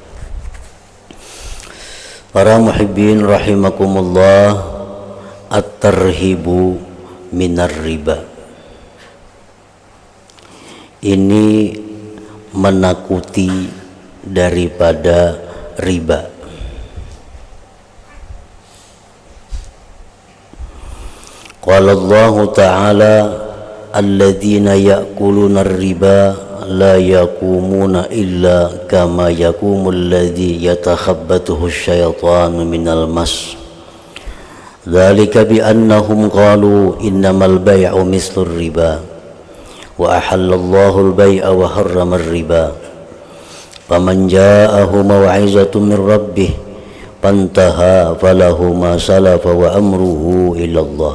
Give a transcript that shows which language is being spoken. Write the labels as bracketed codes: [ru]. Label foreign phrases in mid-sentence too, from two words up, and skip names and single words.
[ar] Para محبين رحمكم الله، الترهيب من الربا. [id] Ini menakuti daripada riba. [ar] Qala Allah Ta'ala, الذين يأكلون الربا لا يقومون إلا كما يقوم الذي يتخبطه الشيطان من المس. ذلك بأنهم قالوا إنما البيع مثل الربا وأحل الله البيع وحرم الربا. فمن جاءه موعظة من ربه فانتهى فله ما سلف وأمره إلى الله.